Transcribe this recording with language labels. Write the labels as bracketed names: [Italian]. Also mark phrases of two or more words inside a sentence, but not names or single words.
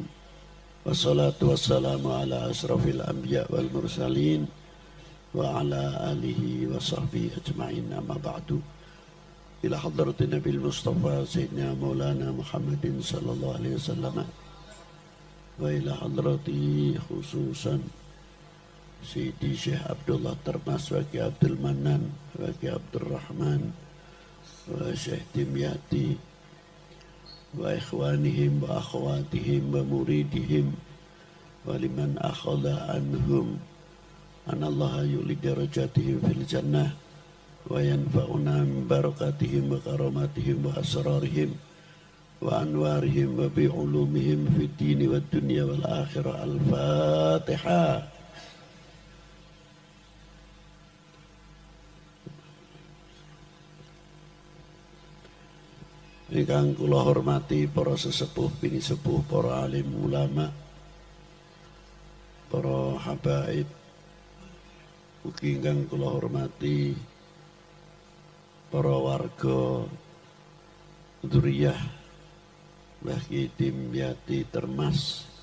[Arabic] والصلاة والسلام على أشرف الأنبياء والمرسلين وعلى آله وصحبه أجمعين، أما بعد. إلى حضرة النبي المصطفى سيدنا مولانا محمد صلى الله عليه وسلم وإلى حضرة خصوصا سيدي شيخ عبد الله ترمس وكي عبد المنان وكي عبد الرحمن وشيخ دمياطي وإخوانهم وأخواتهم ومريديهم ولمن أخذ عنهم أن الله يعلي درجاتهم في الجنة وينفعنا من بركاتهم وكراماتهم وأسرارهم وأنوارهم وبعلومهم في الدين والدنيا والآخرة. Al-Fatihah. [Javanese] Ingkang kula hormati para sesepuh bini sepuh, para alim ulama, para habaib, ugi ingkang kula hormati para warga dzurriyyah Mbah Ki Dimyati Termas,